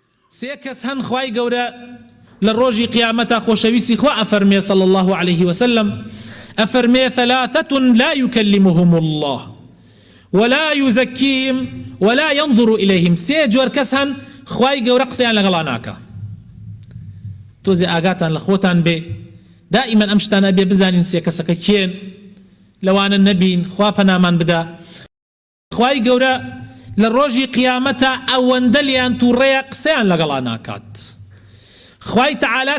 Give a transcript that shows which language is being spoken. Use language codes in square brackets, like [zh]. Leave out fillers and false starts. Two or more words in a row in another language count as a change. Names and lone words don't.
[ckb] سێ کەس هەن خوای گەورە لە ڕۆژی قیامەتا خۆشەویستی خوا ئەفەرمێ [ar] صلی الله عليه وسلم [ckb] ئەفەرمێ [ar] ثلاثة لا يكلمهم الله ولا يزكيهم ولا ينظر إليهم [ckb] سێ جۆر کەس هەن خوای گەورە قسەیان لەگەڵا ناکە تۆزێ ئاگاتان لە خۆتان بێ دائما ئەم شتانە بێ بزانین سێ کەسەکە کێن لەوانە نەبین خوا پەنامان بدا خوای گەورە لە ڕۆژی قیامەتا ئەوەندە لیان تووڕێیە قسەیان لەگەڵا ناکات خوای تەعالا